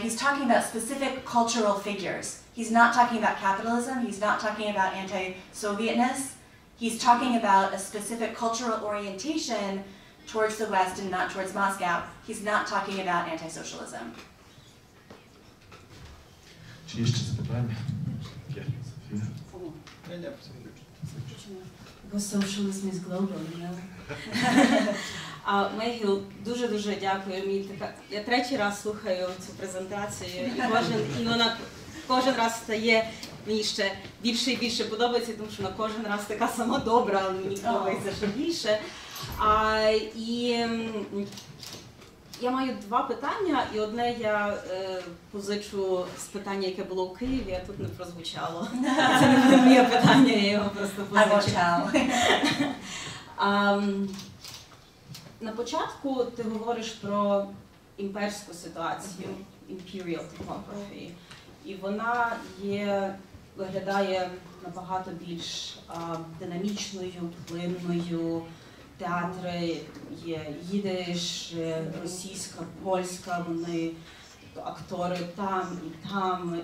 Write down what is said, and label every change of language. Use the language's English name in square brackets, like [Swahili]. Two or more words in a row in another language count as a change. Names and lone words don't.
[English] He's talking about specific cultural figures. He's not talking about capitalism, he's not talking about anti-Sovietness. He's talking about a specific cultural orientation towards the West and not towards Moscow. He's not talking about anti-socialism. [Ukrainian] Чи є ще запитання? Є, Софія. [English] Because socialism is global, you know. [Ukrainian] Mayhill, дуже-дуже дякую. Я третій раз слухаю цю презентацію, і вона кожен раз стає мені ще більше і більше подобається, тому що вона кожен раз така сама добра, але мені подобається ще більше. І я маю два питання, і одне я позичу з питання, яке було у Києві, а тут не прозвучало. Це не було моє питання, я його просто позичу. На початку ти говориш про імперську ситуацію, [English] imperial topography, [Ukrainian] і вона виглядає набагато більш динамічною, плинною. Театри є їдиш, російська, польська, вони, тобто актори там і там.